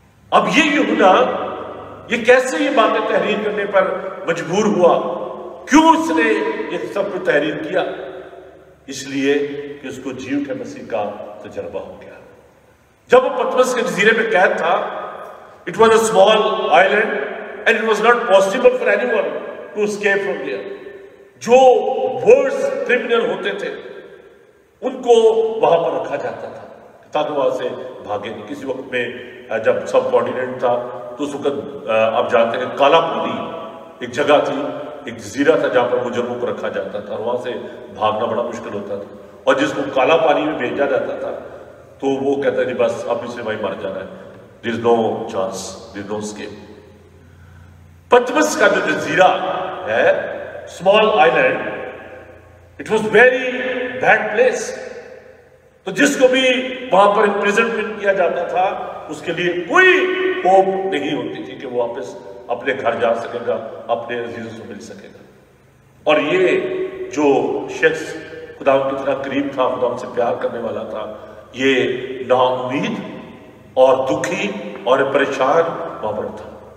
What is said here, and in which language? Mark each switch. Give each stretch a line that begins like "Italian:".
Urdu: اب یہ یوحنا یہ کیسے یہ باتیں تحریر کرنے پر مجبور ہوا؟ کیوں اس نے یہ سب کو تحریر کیا؟ اس لیے کہ اس کو جی اٹھے مسیح کا تجربہ ہو گیا۔ جب وہ پتمس کے جزیرے میں قید تھا،
English: it was a small island and it was not possible for anyone to escape from there.
Urdu: جو worst criminal ہوتے تھے ان کو وہاں پر رکھا جاتا تھا تاکہ وہاں سے بھاگے نہیں. کسی وقت میں جب سب کانٹیننٹ تھا تو اس وقت آپ جانتے ہیں کالا پانی ایک جگہ تھی, ایک جزیرہ تھا جہاں پر مجرموں کو رکھا جاتا تھا اور وہاں سے بھاگنا بڑا مشکل ہوتا تھا, اور جس کو کالا پانی میں بھیجا جاتا تھا تو وہ کہتا ہے بس اب اسے وہیں مر جانا ہے,
English: there is no chance, there is no escape.
Urdu: پتمس کا جو جزیرہ ہے,
English: small island, it was very bad place.
Urdu: تو جس کو بھی وہاں پر امپریزنمنٹ کیا جاتا تھا اس کے لیے کوئی ہوپ نہیں ہوتی تھی کہ وہ واپس اپنے گھر جا سکے گا, اپنے عزیزوں سے مل سکے گا. اور یہ جو شخص خدا کی اتنا قریب تھا, خدا سے پیار کرنے والا تھا, یہ نا امید اور دکھی اور پریشان وہاں پر تھا.